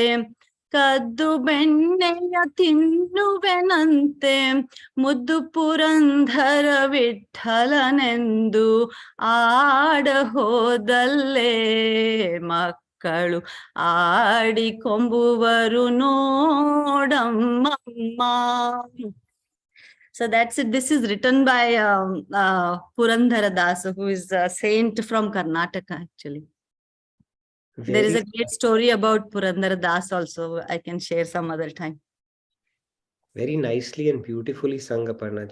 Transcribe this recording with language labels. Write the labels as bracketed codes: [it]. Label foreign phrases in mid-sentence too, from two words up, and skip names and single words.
[kn] ಕದ್ದು ಬೆಣ್ಣೆಯ ತಿನ್ನುವೆನಂತೆ ಮುದ್ದು ಪುರಂದರ ವಿಠಲನೆಂದು ಆಡ ಹೋದಲ್ಲೇ ಮಕ್ಕಳು ಆಡಿಕೊಂಬುವರು ನೋಡಮ್ಮಮ್ಮ. [en] So that's it. This is written by Purandara Das, who is a saint from Karnataka, actually. There is a great story about Purandara Das also. I can share some other time. Very nicely and beautifully sung, Aparnaji.